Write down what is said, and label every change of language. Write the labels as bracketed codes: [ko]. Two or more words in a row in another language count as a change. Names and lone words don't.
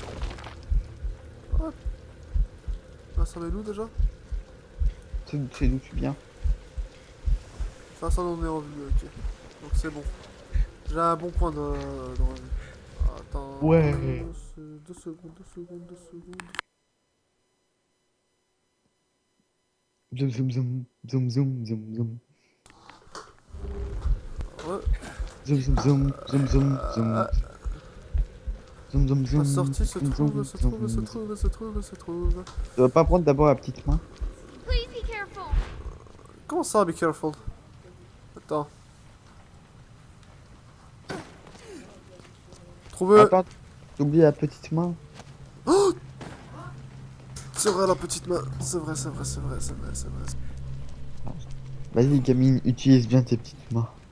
[fr] Ah, ça va où déjà? C'est d'où tu viens. Ça on est en vue, ok. Donc c'est bon. J'ai un bon point de revue. Attends. Ouais. 2 secondes, 2 secondes, 2 secondes. Zoom, zoom, zoom, zoom, zoom, zoom, zoom. Ouais. Zoom zoom zoom zoom zoom zoom. Zoom zoom zoom. La sortie se zoom, trouve, zoom, se zoom, trouve, se zoom. trouve, se trouve, se trouve. Tu vas pas prendre d'abord la petite main? [en] Please be careful. [fr] Comment ça, [en] be careful? [fr] Attends. Trouvé. Attends, t'oublies la petite main. C'est vrai, la petite main. C'est vrai, c'est vrai, c'est vrai, c'est vrai, c'est vrai. Vas-y, gamine, utilise bien tes petites mains.